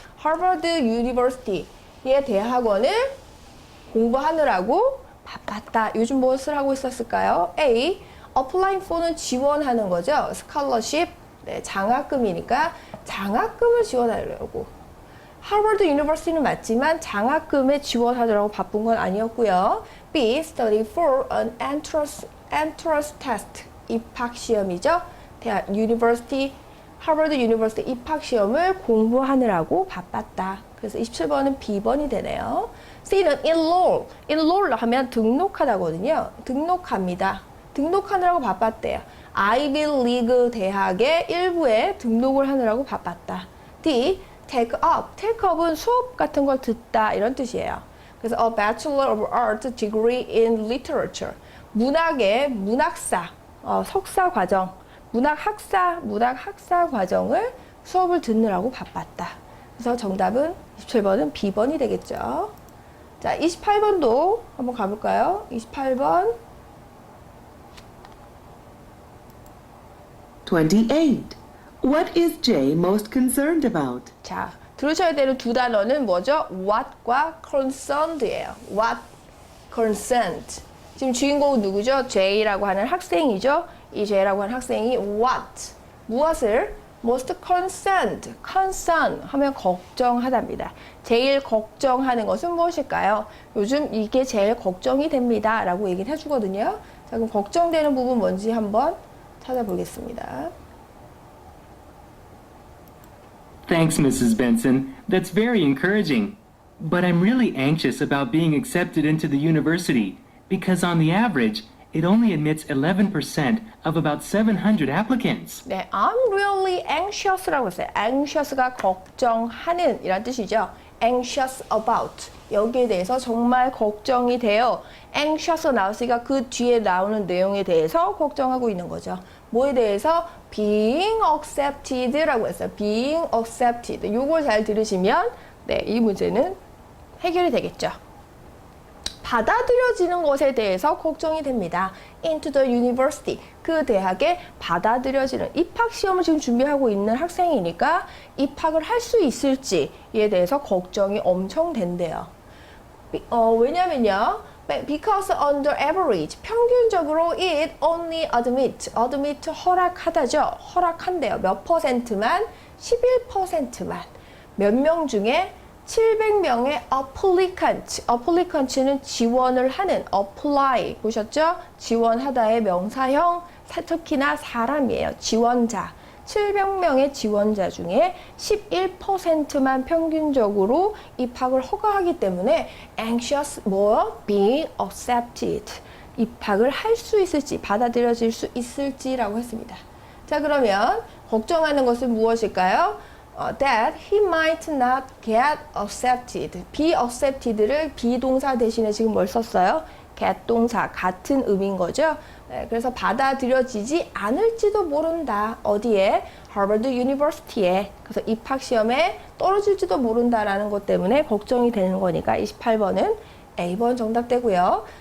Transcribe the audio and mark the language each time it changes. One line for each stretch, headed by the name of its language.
Korean: 하버드 유니버시티의 대학원을 공부하느라고 바빴다. 요즘 무엇을 하고 있었을까요? A.
English: applying for
Korean: 는 지원하는 거죠. scholarship, 네, 장학금이니까 장학금을 지원하려고. 하버드 유니버시티는 맞지만 장학금에 지원하느라고 바쁜 건 아니었고요. B.
English: study for an entrance test.
Korean: 입학 시험이죠. 대학 유니버시티 하버드 유니버시티 입학 시험을 공부하느라고 바빴다. 그래서 27번은 B번이 되네요. C는 enroll. enroll 하면 등록하다거든요. 등록합니다. 등록하느라고 바빴대요. 아이비 리그 대학의 일부에 등록을 하느라고 바빴다. D. take up. take up은 수업 같은 걸 듣다 이런 뜻이에요. 그래서
English: a Bachelor of Art degree in literature.
Korean: 문학의 문학사, 석사 과정, 문학학사 과정을 수업을 듣느라고 바빴다. 그래서 정답은 27번은 B번이 되겠죠. 자, 28번도 한번 가볼까요? 28번.
English: 28. What is Jay most concerned about?
Korean: 자, 들으셔야 되는 두 단어는 뭐죠? what과 concerned예요. what, concerned. 지금 주인공은 누구죠? J라고 하는 학생이죠. 이 J라고 하는 학생이 what, 무엇을
English: most concerned,
Korean: concern 하면 걱정하답니다. 제일 걱정하는 것은 무엇일까요? 요즘 이게 제일 걱정이 됩니다. 라고 얘기를 해주거든요. 자, 그럼 걱정되는 부분 뭔지 한번 찾아보겠습니다.
English: Thanks, Mrs. Benson. That's very encouraging. But I'm really anxious about being accepted into the university because on the average, it only admits 11% of about 700 applicants.
Korean: 네,
English: I'm really anxious
Korean: 라고 했어요. anxious가 걱정하는 이란 뜻이죠.
English: anxious about.
Korean: 여기에 대해서 정말 걱정이 돼요. anxious 나왔으니까 그 뒤에 나오는 내용에 대해서 걱정하고 있는 거죠. 뭐에 대해서?
English: being accepted라고 했어요. being accepted.
Korean: 요걸 잘 들으시면 네, 이 문제는 해결이 되겠죠. 받아들여지는 것에 대해서 걱정이 됩니다.
English: into the university.
Korean: 그 대학에 받아들여지는 입학 시험을 지금 준비하고 있는 학생이니까 입학을 할 수 있을지에 대해서 걱정이 엄청 된대요. 왜냐면요.
English: Because under average,
Korean: 평균적으로
English: it only admit
Korean: 허락하다죠. 허락한대요. 몇 퍼센트만? 11%만. 몇 명 중에 700명의 applicant는 지원을 하는 apply 보셨죠? 지원하다의 명사형, 특히나 사람이에요. 지원자. 700명의 지원자 중에 11%만 평균적으로 입학을 허가하기 때문에
English: anxious being accepted
Korean: 입학을 할 수 있을지 받아들여질 수 있을지라고 했습니다. 자, 그러면 걱정하는 것은 무엇일까요?
English: That he might not get accepted.
Korean: be accepted를 비동사 대신에 지금 뭘 썼어요? get 동사 같은 의미인 거죠. 네, 그래서 받아들여지지 않을지도 모른다. 어디에? 하버드 유니버시티에. 그래서 입학 시험에 떨어질지도 모른다라는 것 때문에 걱정이 되는 거니까 28번은 A번 정답 되고요.